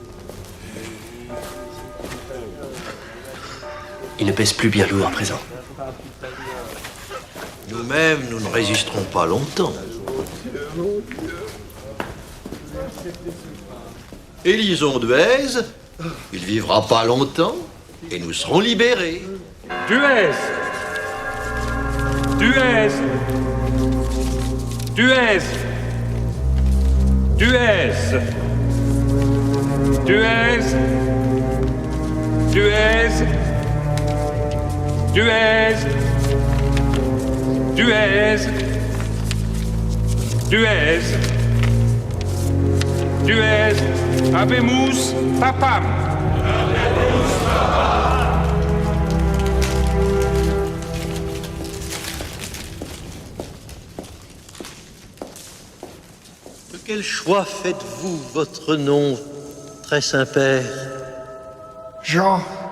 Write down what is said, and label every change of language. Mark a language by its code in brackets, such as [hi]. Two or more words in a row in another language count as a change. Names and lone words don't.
[fr] Il ne pèse plus bien lourd à présent. Nous-mêmes, nous ne résisterons pas longtemps. Élisons Duez, il vivra pas longtemps. et nous serons libérés. Duez. Duez. Duez. Duez. Duez. Duez. Duez. Duez. Duez. Duez. [la] Habemus papam. [fr] De quel choix faites-vous votre nom, très Saint-Père? Jean.